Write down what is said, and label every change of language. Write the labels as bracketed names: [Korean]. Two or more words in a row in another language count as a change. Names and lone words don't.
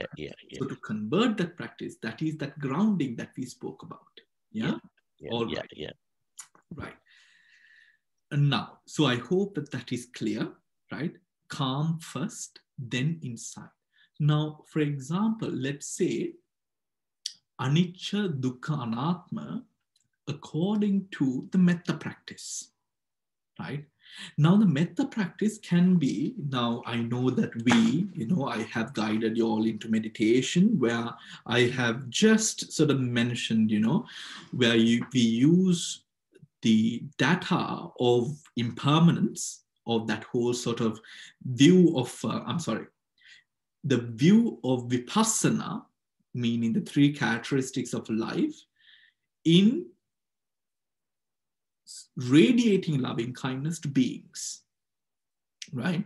[English] So to convert that practice, that is that grounding that we spoke about. All right. Right. And now, so I hope that that is clear, right? Calm first, then insight. Now, for example, let's say [Pali] anicca, dukkha, anatma, [English] according to the metta practice, right? Now the metta practice can be, now I know that I have guided you all into meditation where I have just sort of mentioned, where we use the data of impermanence of that whole sort of view of, the view of vipassana, meaning the three characteristics of life, in radiating loving kindness to beings, right?